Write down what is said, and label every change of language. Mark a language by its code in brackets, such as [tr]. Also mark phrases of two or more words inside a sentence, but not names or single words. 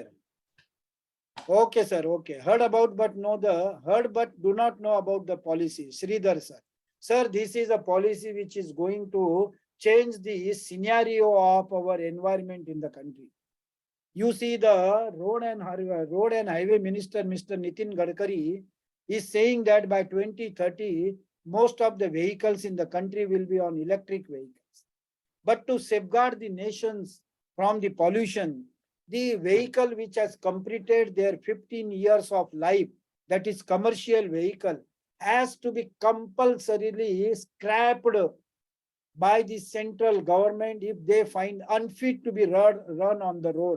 [en] Okay, sir. Okay. Heard about, but heard but do not know about the policy. Sridhar, sir. Sir, this is a policy which is going to change the scenario of our environment in the country. You see, the road and highway minister, Mr. Nitin Gadkari, is saying that by 2030, most of the vehicles in the country will be on electric vehicles. But to safeguard the nations from the pollution, the vehicle which has completed their 15 years of life, that is commercial vehicle, has to be compulsorily scrapped by the central government if they find unfit to be run on the road.